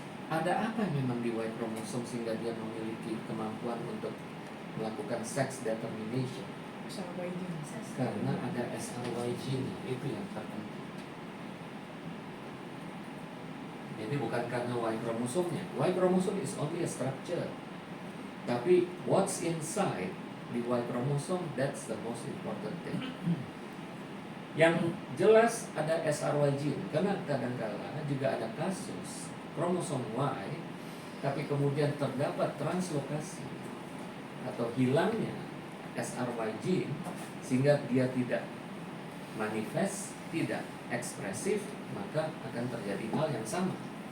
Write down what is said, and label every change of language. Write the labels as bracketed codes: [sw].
[id] Ada apa memang di Y kromosom sehingga dia memiliki kemampuan untuk melakukan sex determination? [en] SRY gene. [id] Karena ada SRY gene, itu yang terpenting. Jadi bukan karena Y kromosomnya. [en] Y kromosom is only a structure. [id] Tapi [en] what's inside di Y kromosom, that's the most important thing. [id] Yang jelas ada SRY gene, karena kadang-kala juga ada kasus kromosom Y, tapi kemudian terdapat translokasi atau hilangnya SRY gene sehingga dia tidak manifest, tidak ekspresif, maka akan terjadi hal yang sama.